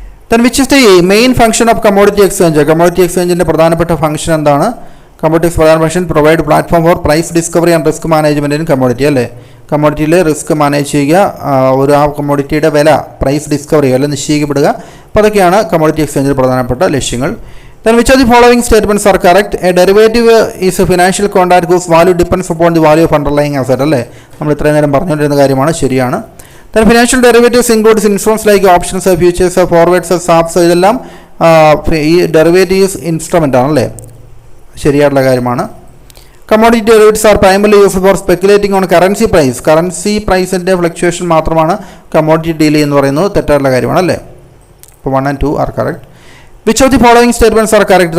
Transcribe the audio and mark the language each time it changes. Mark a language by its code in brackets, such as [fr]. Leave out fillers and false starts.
[en] Then which is the main function of commodity exchange? [ml] Commodity എക്സ്ചേഞ്ചിൻ്റെ പ്രധാനപ്പെട്ട function എന്താണ്? Commodity പ്രധാന function [en] Provide platform for price discovery and risk management in commodity, അല്ലേ? [ml] കമ്മോഡിറ്റിയിൽ risk manage ചെയ്യുക, ആ കമ്മോഡിറ്റിയുടെ വില price discovery വില നിശ്ചയിക്കപ്പെടുക. അപ്പോൾ അതൊക്കെയാണ് കമ്മോഡിറ്റി എക്സ്ചേഞ്ചിൽ പ്രധാനപ്പെട്ട ലക്ഷ്യങ്ങൾ. [en] Then which of the following statements are correct? A derivative is a financial contract whose value depends upon the value of underlying asset, അല്ലേ? [ml] നമ്മൾ ഇത്രയും നേരം പറഞ്ഞുകൊണ്ടിരുന്ന കാര്യമാണ്, ശരിയാണ്. [en] Then financial derivatives includes instruments like options, futures, forwards, swaps. [ml] ഇതെല്ലാം ഈ derivatives instrument ആണല്ലേ, ശരിയായിട്ടുള്ള കാര്യമാണ്. [en] Commodity derivatives are primarily used for speculating on currency price. [ml] Currency പ്രൈസിൻ്റെ fluctuation മാത്രമാണ് കമ്മോഡിറ്റി ഡീൽ എന്ന് പറയുന്നത് തെറ്റായിട്ടുള്ള കാര്യമാണ് അല്ലേ. [en] അപ്പോൾ 1 and 2 are correct. Which of the following statements are correct?